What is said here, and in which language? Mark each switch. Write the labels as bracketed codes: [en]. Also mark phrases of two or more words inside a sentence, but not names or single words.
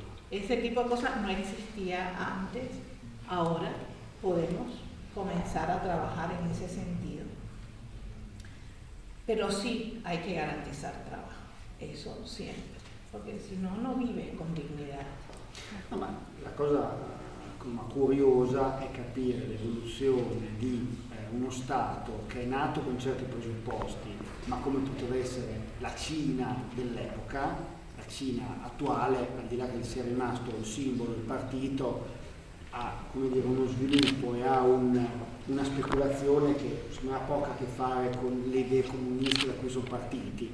[es] Ese tipo de cosas no existía antes, ahora podemos comenzar a trabajar en ese sentido. Pero sí hay que garantizar trabajo, eso siempre, porque si no, no vives con dignidad. No, [it] ma la cosa curiosa è capire l'evoluzione di uno Stato che è nato con certi presupposti, ma come poteva essere la Cina dell'epoca, la Cina attuale, al di là che sia rimasto il simbolo, il partito, ha, come dire, uno sviluppo e ha una speculazione che non ha poco a che fare con le idee comuniste da cui sono partiti.